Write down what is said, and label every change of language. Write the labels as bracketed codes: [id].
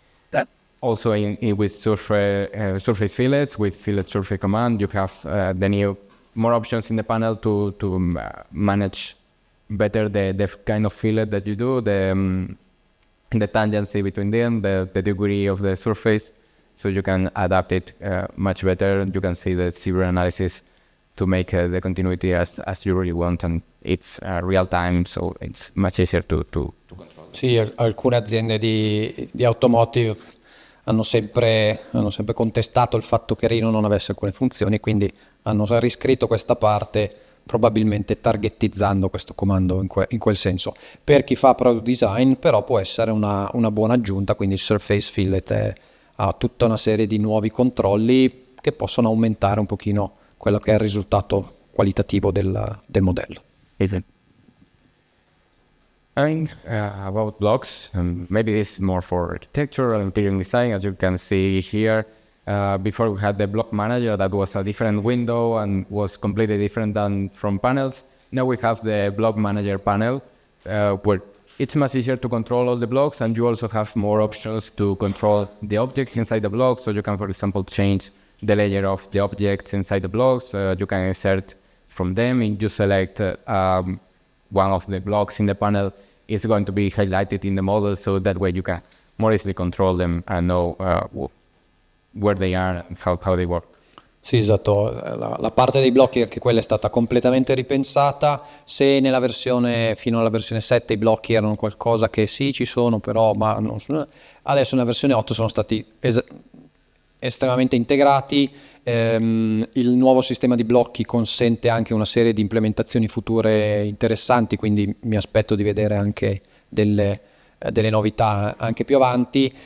[en] That also with surface fillets, with fillet surface command, you have the new more options in the panel to manage better the kind of fillet that you do, the tangency between them, the degree of the surface, so you can adapt it much better. You can see the zero analysis to make the continuity as you really want, and it's real time, so it's much easier to control. [it] Sì, alcune aziende di automotive hanno sempre contestato il fatto che Rhino non avesse alcune funzioni, quindi hanno riscritto questa parte, probabilmente targetizzando questo comando in quel senso. Per chi fa product design però può essere una buona aggiunta, quindi il surface fillet ha tutta una serie di nuovi controlli che possono aumentare un pochino quello che è il risultato qualitativo del modello. [en] And about blocks, maybe this is more for architecture and interior design. As you can see here, before we had the block manager that was a different window and was completely different than from panels. Now we have the block manager panel where it's much easier to control all the blocks, and you also have more options to control the objects inside the block. So you can, for example, change the layer of the objects inside the blocks. You can insert from them, and you select one of the blocks in the panel is going to be highlighted in the model, so that way you can more easily control them and know where they are and how they work. [it] Sì, esatto, la parte dei blocchi anche quella è stata completamente ripensata. Se nella versione fino alla versione 7 i blocchi erano qualcosa che sì ci sono, però ma non sono, adesso nella versione 8 sono stati estremamente integrati. Il nuovo sistema di blocchi consente anche una serie di implementazioni future interessanti, quindi mi aspetto di vedere anche delle novità anche più avanti.